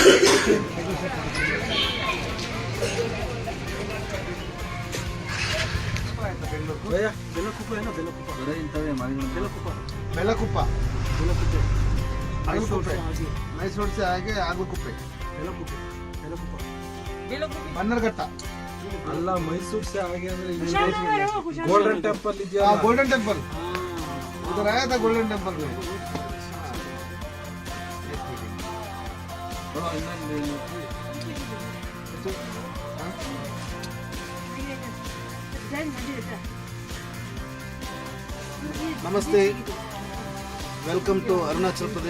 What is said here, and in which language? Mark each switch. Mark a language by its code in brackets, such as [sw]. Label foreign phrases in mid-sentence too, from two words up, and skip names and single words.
[kn] ಬೆಲಕುಪ್ಪ, ಮೈಸೂರು ಹಾಗೆ ಆಗ್ಲುಕುಪ್ಪೆ, ಬನ್ನರ್ಘಟ್ಟ ಅಲ್ಲ, ಮೈಸೂರು ಸೇ ಹಾಗೆ ಅಂದ್ರೆ ಗೋಲ್ಡನ್ ಟೆಂಪಲ್ ಇದೆಯಾ? ಗೋಲ್ಡನ್ ಟೆಂಪಲ್. [hi] उधर आया था गोल्डन टेम्पल में. नमस्ते, [en] welcome to [hi] अरुणाचल प्रदेश.